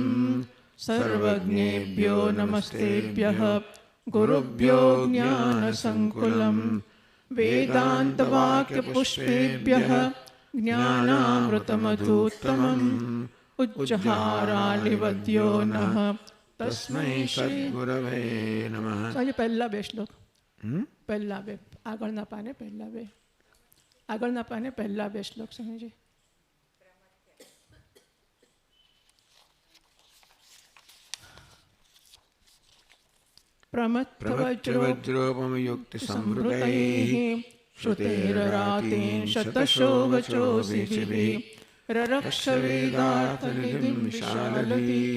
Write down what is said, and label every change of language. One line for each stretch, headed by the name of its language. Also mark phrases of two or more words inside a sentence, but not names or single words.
Sanskrit: सर्वज्ञेभ्यो नमस्तेभ्यः गुरुभ्यो ज्ञानसङ्कुलम्. वेदान्तवाक्यपुष्पेभ्यः ज्ञानामृतमधूत्तमम्. उच्चहारानिवद्यो नः तस्मै सद्गुरवे नमः.
Gujarati: આજે પહેલા બે શ્લોક, પહેલા બે આગળના પાને પહેલા બે શ્લોક સમજે.
Sanskrit: प्रमत्तवज्रोपमयुक्तिसंवृतैः श्रुतेररातेन शतशो वचोभिः ररक्षवेदार्थनिधिं विशालधीः.